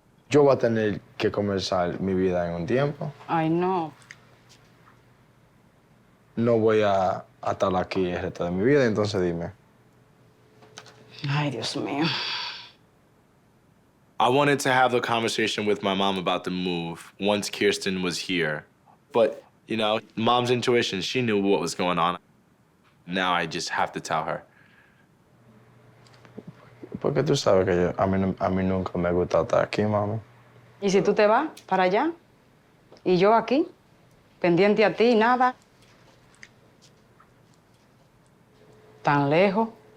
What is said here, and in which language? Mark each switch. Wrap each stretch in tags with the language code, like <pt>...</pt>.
<es>Yo voy a tener que comenzar mi vida en un tiempo. Ay, no. No voy a estar aquí el resto de mi vida, entonces dime. Ay, Dios mío.</es> <en>I wanted to have the conversation with my mom about the move once Kirsten was here. But, you know, mom's intuition, she knew what was going on. Now I just have to tell her.</en> <es>Porque tú sabes que a mí nunca me gusta estar aquí, mami. ¿Y si tú te vas para allá? ¿Y yo aquí? Pendiente a ti, nada. Tan lejos.</es>